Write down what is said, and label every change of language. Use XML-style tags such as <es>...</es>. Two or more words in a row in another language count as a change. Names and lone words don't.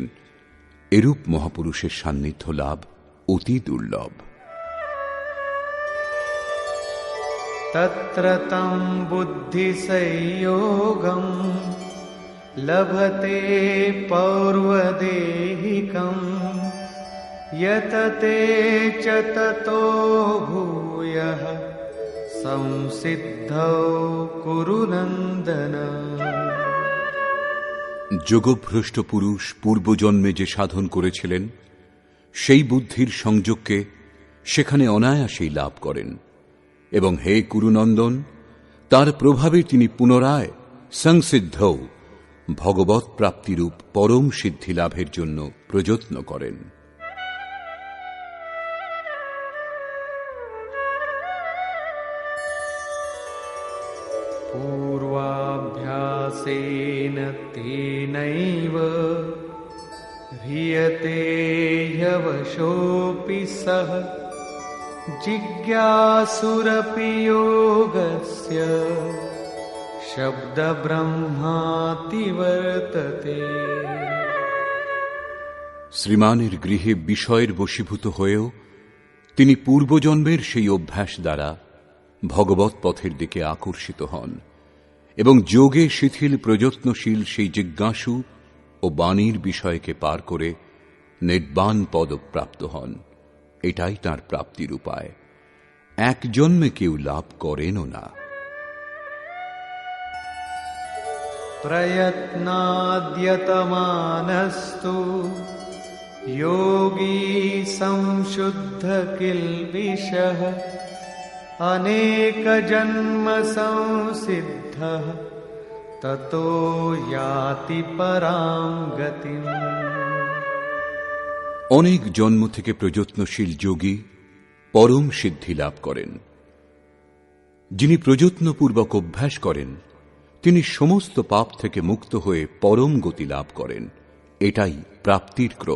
<bn>এরূপ মহাপুরুষের সান্নিধ্য লাভ অতি দুর্লভ।</bn> <sa>তত্র তং বুদ্ধি সংযোগম লভতে পৌর্বদেহিকম यतते च ततो भूयः संसिद्धौ कुरु नन्दन।</sa> <bn>যোগভ্রষ্ট পুরুষ পূর্বজন্মে যে সাধন করেছিলেন, সেই বুদ্ধির সংযোগকে সেখানে অনায়াসেই লাভ করেন, এবং হে কুরুনন্দন, তার প্রভাবে তিনি পুনরায় সংসিদ্ধৌ ভগবৎ প্রাপ্তিরূপ পরম সিদ্ধি লাভের জন্য প্রযত্ন করেন।</bn> <sa>पूर्वाभ्यासेन तेनैव ह्रियते ह्यवशोऽपि सः जिज्ञासुरपि योगस्य शब्दब्रह्माति वर्तते।</sa> <bn>শ্রীমানের গৃহে বিষয়ের বশীভূত হয়েও তিনি পূর্বজন্মের সেই অভ্যাস দ্বারা ভগবৎ পথের দিকে আকর্ষিত হন এবং যোগে শিথিল প্রযত্নশীল সেই জিজ্ঞাসু ও বাণীর বিষয়কে পার করে নির্বাণ পদ প্রাপ্ত হন। এটাই তাঁর প্রাপ্তির উপায়। এক জন্মে কেউ লাভ করেনও না।</bn> <sa>প্রয়ত্নাদ্যতমানস্তু যোগী সংশুদ্ধ কিলবিষঃ अनेक जन्म संसिद्धः ततो याति परां गतिम्।</sa> <bn>অনেক জন্ম থেকে প্রযত্নশীল যোগী পরম সিদ্ধি লাভ করেন। যিনি প্রযত্নপূর্বক অভ্যাস করেন, তিনি সমস্ত পাপ থেকে মুক্ত হয়ে পরম গতি লাভ করেন। এটাই প্রাপ্তির ক্রম।</bn>